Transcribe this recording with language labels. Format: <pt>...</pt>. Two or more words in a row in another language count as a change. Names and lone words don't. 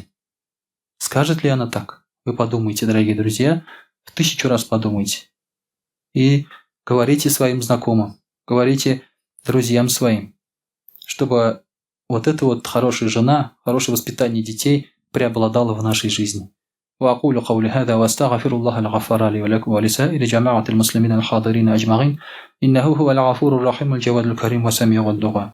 <ru>Скажет ли она так? Вы подумайте, дорогие друзья, 1000 раз подумайте. И говорите своим знакомым, говорите друзьям своим, чтобы вот эта вот хорошая жена, хорошее воспитание детей преобладало в нашей жизни.</ru> <ar>وأقول قولي هذا وأستغفر الله الغفار لي ولكم ولسائر جماعة المسلمين الحاضرين أجمعين إنه هو الغفور الرحيم الجواد الكريم وسميع الدعاء.</ar>